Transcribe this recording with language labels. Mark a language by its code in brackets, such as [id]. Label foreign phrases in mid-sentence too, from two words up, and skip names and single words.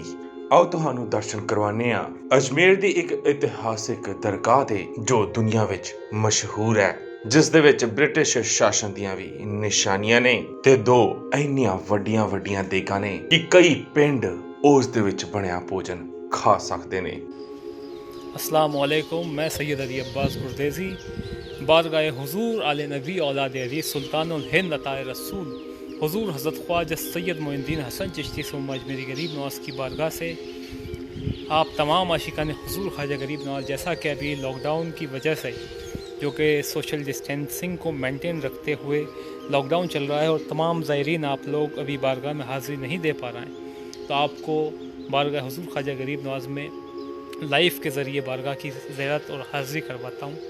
[pa] आओ ਤੁਹਾਨੂੰ ਦਰਸ਼ਨ ਕਰਵਾਉਂਦੇ ਹਾਂ ਅਜਮੇਰ ਦੀ ਇੱਕ ਇਤਿਹਾਸਿਕ ਦਰਗਾਹ ਦੇ ਜੋ ਦੁਨੀਆ ਵਿੱਚ ਮਸ਼ਹੂਰ ਹੈ, ਜਿਸ ਦੇ ਵਿੱਚ ਬ੍ਰਿਟਿਸ਼ ਸ਼ਾਸਨ ਦੀਆਂ ਵੀ ਨਿਸ਼ਾਨੀਆਂ ਨੇ ਤੇ ਦੋ ਇੰਨੀਆਂ ਵੱਡੀਆਂ ਦੇਗਾਂ ਨੇ ਕਿ ਕਈ ਪਿੰਡ ਉਸ ਦੇ ਵਿੱਚ ਬਣਿਆ ਭੋਜਨ ਖਾ ਸਕਦੇ ਨੇ। [ar] السلام عليكم, [hi] मैं सैयद अली अब्बास गुरदेज़ी बारगाह हुजूर आले नबी औलाद अली सुल्तानुल हिंद अताए रसूल हुजूर हज़रत ख्वाजा सैयद मोइनुद्दीन हसन चिश्ती सुम्मा अजमेरी गरीब नवाज़ की बारगाह से आप तमाम आशिकान हुजूर ख्वाजा गरीब नवाज़, जैसा कि अभी लॉकडाउन की वजह से जो कि [en] social distancing [hi] को मेंटेन रखते हुए लॉकडाउन चल रहा है और तमाम ज़ायरीन आप लोग अभी बारगाह में हाज़िरी नहीं दे पा रहे हैं, तो आपको बारगाह हुजूर ख्वाजा गरीब नवाज़ में लाइफ के ज़रिए बारगाह की ज़ियारत और हाज़िरी करवाता हूँ।